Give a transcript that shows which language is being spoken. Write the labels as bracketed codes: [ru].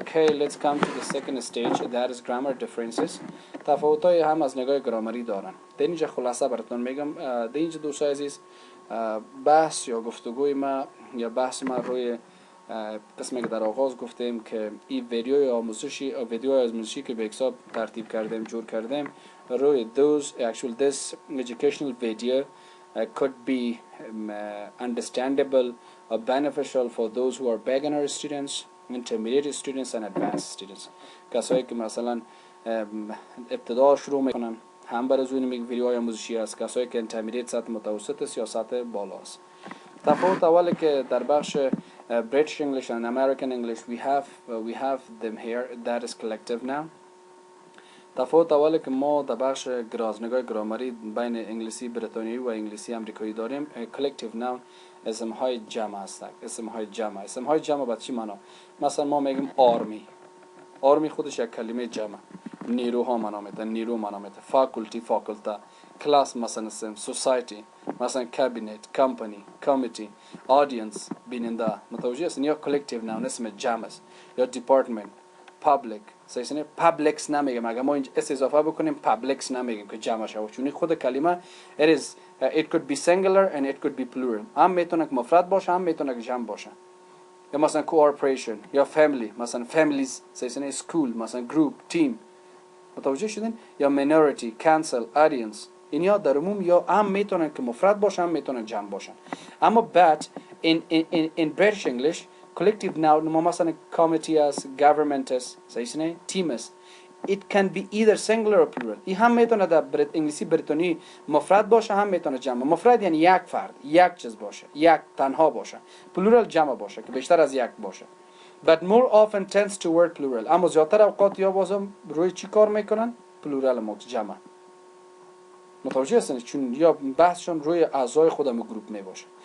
[en] Okay, let's come to the second stage, that is grammar differences. [fa] تفاوت‌های هم از نگاه گرامری دارن. در اینجا خلاصه براتون میگم. در اینجا دوستان عزیز بحث یا گفتگوی ما یا بحث ما روی قسمی که در آغاز گفتیم که این ویدیوی آموزشی که به حساب ترتیب کردیم جور کردیم روی [en] this educational video could be understandable or beneficial for those who are beginner students, intermediate students and advanced students. [fa] کسایی که مثلا ابتدا شروع میکنن هم برای زوین ویدیوهای آموزشی است، کسایی که intermediate سطح متوسط است یا سطح بالا است. تفاوت اولی که در بخش [en] British English and American English we have them here, that is collective noun. [fa] تفاوت اولی که ما در بخش نگاه گرامری بین انگلیسی بریتانیایی و انگلیسی امریکایی داریم collective noun اسمهای جمع هستند. اسمهای جمع با چی معنا؟ مثلا ما میگیم آرمی خودش یک کلمه جمع. نیروها معنا میده، نیرو معنا میده. فاکولتا، کلاس مثلا سوسایتی، مثلا کابینت، کمپانی، کمیتی، آدینس، بیننده. متوجه هستین؟ یا collective noun اسم جمع است. یا department، public. صحیح؟ پابلیکس نمیگیم. اگه ما اینجا اس اضافه بکنیم پابلیکس نمیگیم که جمع شه، چون خود کلمه [en] it could be singular and it could be plural. [fa] هم میتونه که مفرد باشه هم میتونه که جمع باشه. یا مثلا cooperation یا family، مثلا families. صحیح؟ school مثلا group، team. متوجه شدین؟ یا minority، council، audience. اینیا در عموم یا هم میتونه که مفرد باشه هم میتونه جمع باشه. اما but in British English collective noun ما مثلا committee است، government است، صحیح؟ team است. [en] It can be either singular or plural. [fa] این هم میتونه در انگلیسی بریتانی مفرد باشه هم میتونه جمع. مفرد یعنی یک فرد، یک چیز باشه، یک تنها باشه. plural جمع باشه که بیشتر از یک باشه. [en] But more often tends to word plural. [fa] اما زیادتر اوقات یا بازم روی چی کار میکنن؟ plural جمع. متوجه هستین؟ چون یا بحثشون روی اعضای خودم گروپ می باشه.